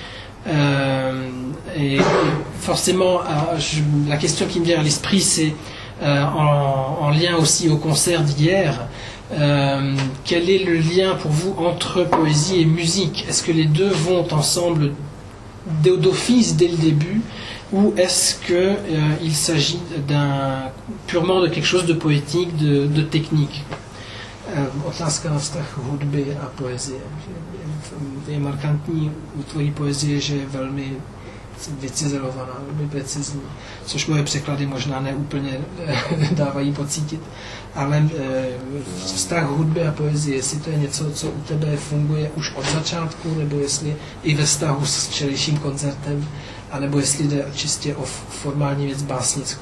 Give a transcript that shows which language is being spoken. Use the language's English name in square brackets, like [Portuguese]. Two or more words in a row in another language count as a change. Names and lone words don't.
[French] Et forcément, la question qui me vient à l'esprit, c'est en lien aussi au concert d'hier. Quel est le lien pour vous entre poésie et musique? Est-ce que les deux vont ensemble d'office dès le début, ou est-ce qu'il s'agit purement de quelque chose de poétique, de technique? [Czech] Otázka na vztah hudby a poezie. Je markantní u tvojí poezie, že je velmi vycizelovaná, velmi precizní, což moje překlady možná neúplně dávají pocítit. Ale vztah hudby a poezie, jestli to je něco, co u tebe funguje už od začátku, nebo jestli i ve vztahu s včerejším koncertem, anebo jestli jde čistě o formální věc básnickou.